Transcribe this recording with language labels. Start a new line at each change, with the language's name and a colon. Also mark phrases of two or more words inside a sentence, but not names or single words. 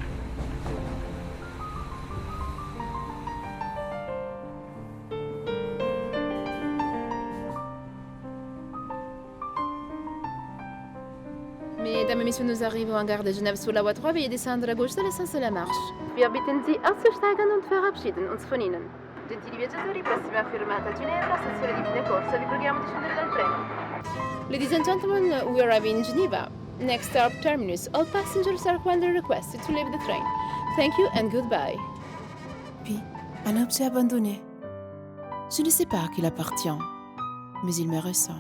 French: Mesdames et messieurs, nous arrivons en gare de Genève sur la voie 3. Veuillez descendre à gauche de l'essence de la marche.
German: Wir bitten Sie auszusteigen und verabschieden uns von Ihnen.
Italian: Gentili viaggiatori, prossima fermata Ginevra, stazione di fine corsa, vi preghiamo di scendere dal treno.
English: Ladies and gentlemen, we arrive in Geneva. Next stop, terminus. All passengers are kindly requested to leave the train. Thank you and goodbye.
French: Puis, un objet abandonné. Je ne sais pas à qui il appartient, mais il me ressemble.